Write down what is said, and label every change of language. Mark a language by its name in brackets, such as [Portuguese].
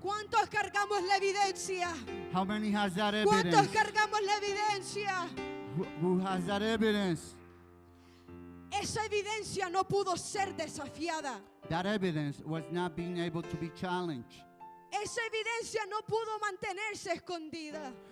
[Spanish] ¿Cuántos cargamos la evidencia? [English] How many has that [Spanish] ¿Cuántos [English] evidence? [Spanish] cargamos la evidencia? [English] Who has that evidence? [Spanish] Esa evidencia no pudo ser desafiada. [English] That evidence was not being able to be challenged. [Spanish] Esa evidencia no pudo mantenerse escondida.